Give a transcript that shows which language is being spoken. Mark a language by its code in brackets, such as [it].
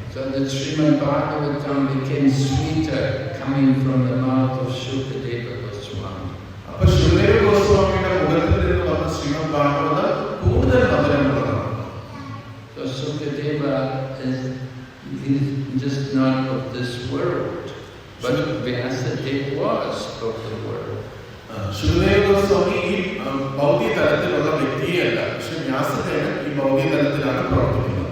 [en] So the Srimad Bhagavatam became sweeter coming from the mouth of Shukadeva Goswami. [ml] അപ്പോൾ ശുകദേവ ഗോസ്വാമിയുടെ മുഖത്തിൽ നിന്ന് വന്ന ശ്രീമദ് ഭാഗവതം കൂടുതൽ മധുരമുള്ളതാണ്. [en] So Sukadeva is just not of this world, but Vyasadeva was of the world. [ml] ശുകദേവ Goswami ഈ ഭൗതിക തലത്തിലുള്ള വ്യക്തിയല്ല, പക്ഷെ വ്യാസദേവൻ ഈ ഭൗതിക തലത്തിലാണ് പ്രവർത്തിക്കുന്നത്.